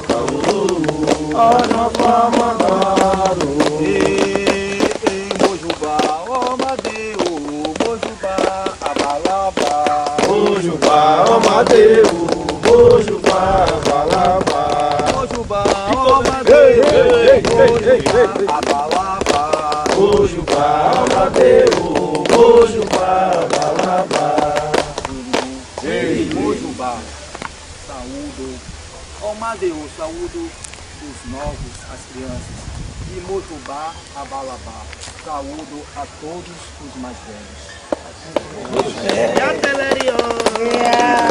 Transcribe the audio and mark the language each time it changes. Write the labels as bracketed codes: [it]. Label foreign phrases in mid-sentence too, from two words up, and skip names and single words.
[yo] Caoro, Ojofá, Modaru, em Mojubá, ó Madeu, Mojubá, Abalabá, Mojubá, ó Madeu, Mojubá, Abalabá, Mojubá, ó Madeu, Mojubá, Abalabá, Mojubá, ó Madeu, Mojubá, Abalabá. Ei, Mojubá, [pt] saúdo, ó Madeu, saúdo os novos, as crianças. [yo] E Mojubá, Abalabá, [pt] saúdo a todos os mais velhos.